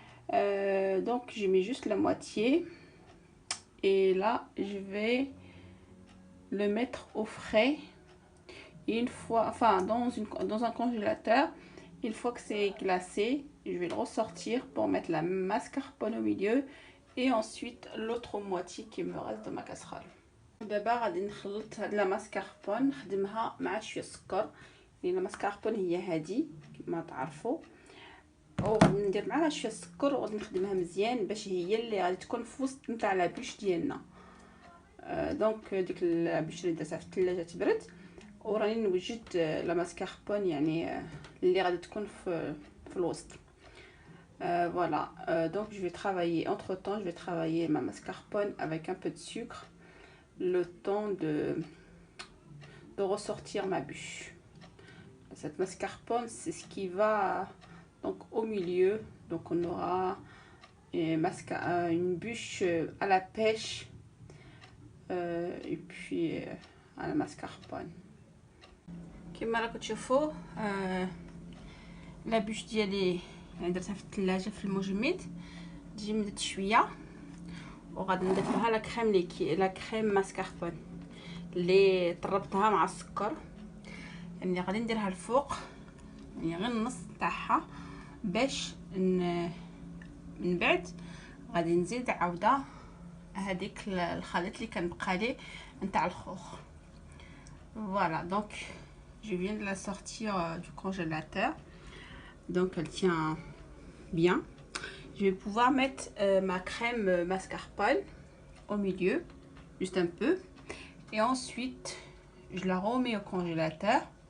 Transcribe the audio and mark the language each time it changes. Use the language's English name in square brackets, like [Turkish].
[French] Donc j'ai mis juste la moitié et là je vais le mettre au frais une fois, enfin dans un congélateur. Une fois que c'est glacé, je vais le ressortir pour mettre la mascarpone au milieu et ensuite l'autre moitié qui me reste de ma casserole. [Arabic] دابا غادي نخلط هاد لا ماسكاربون نخدمها مع شويه سكر، لان الماسكاربون هي هادي كما تعرفوا. وغادي ندير معاها شويه السكر وغادي نخدمها مزيان باش هي اللي غادي تكون في وسط نتاع لابوش ديالنا. دونك ديك لابوش اللي درتها في الثلاجه تبرد، وراني نوجد لا ماسكاربون يعني اللي غادي تكون في الوسط. [French] Voilà, donc je vais travailler entre temps, je vais travailler ma mascarpone avec un peu de sucre le temps de ressortir ma bûche. Cette mascarpone, c'est ce qui va donc au milieu, donc on aura une bûche à la pêche et puis à la mascarpone. [Arabic] كما راكم تشوفوا لا بوش ديالي درتها في الثلاجه في المجمد تجمدت شويه، وغادي نضيف لها لا كريم ماسكاربون اللي طربتها مع السكر، يعني غادي نديرها الفوق يعني غير النص تاعها، باش من بعد غادي نزيد عاوده هذيك الخليط اللي كان بقى لي نتاع الخوخ. [French] Voilà, donc je viens de la sortir du congélateur, donc elle tient bien. Je vais pouvoir mettre ma crème mascarpone au milieu, juste un peu, et ensuite je la remets au congélateur.